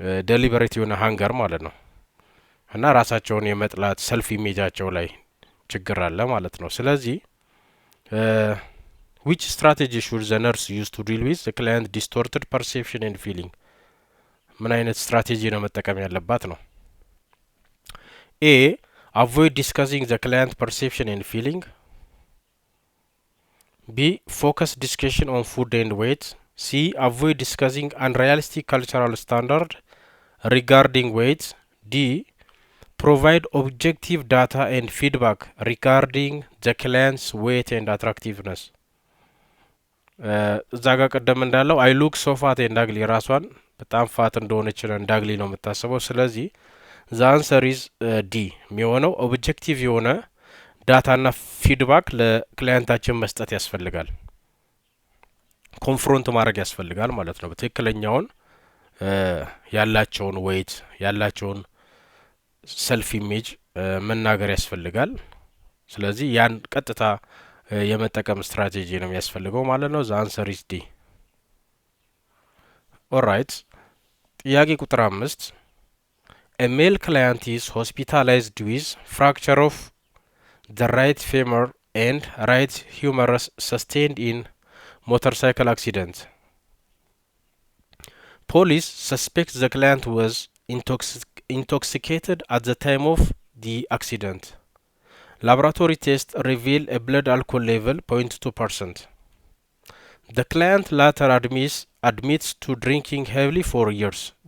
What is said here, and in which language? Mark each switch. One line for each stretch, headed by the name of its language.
Amharic: ዴሊበሬት የሆነ ሃንገር ማለት ነው። እና ራሳቸውን የመጥላት ሰልፍ ኢሜጃቸው ላይ ችግር አለ ማለት ነው። ስለዚህ
English: which strategy should the nurse use to deal with the client distorted perception and feeling?
Amharic: ምን አይነት ስትራቴጂ ነው መጠቀም ያለባት ነው?
English: A. avoid discussing the client perception and feeling. B. focus discussion on food and weight. C. avoid discussing unrealistic cultural standard regarding weight. D. provide objective data and feedback regarding the client's weight and attractiveness.
Amharic: እዛ ጋር ቀደም እንዳለው
English: አይ ሉክ ሶ ፋት ኤንድ አግሊ
Amharic: ራሷን በጣም ፋት እንደሆነች ነው እንዳግሊ ነው የምታስበው። ስለዚህ
English: ዘ አንሰር ኢዝ ዲ
Amharic: የሚሆነው ኦብጀክቲቭ የሆነ ዳታና ፊድባክ ለክላይንታችን መስጠት ያስፈልጋል። ኮንፍሮንት ማድረግ ያስፈልጋል ማለት ነው። በትክክለኛውን ያላቸውን ዌይት ያላቸውን ሰልፍ ኢሜጅ መናገር ያስፈልጋል። ስለዚህ ያን ቀጥታ የመጠቀም ስትራቴጂ ነው የሚያስፈልገው ማለት ነው።
English: ዘ አንሰር ኢዝ ዲ።
Amharic: ኦራይት ጥያቄ ቁጥር 5
English: a male client is hospitalized with fracture of the right femur and right humerus sustained in motorcycle accident. Police suspect the client was intoxicated at the time of the accident. Laboratory tests reveal a blood alcohol level 0.2%. The client later admits to drinking heavily for years.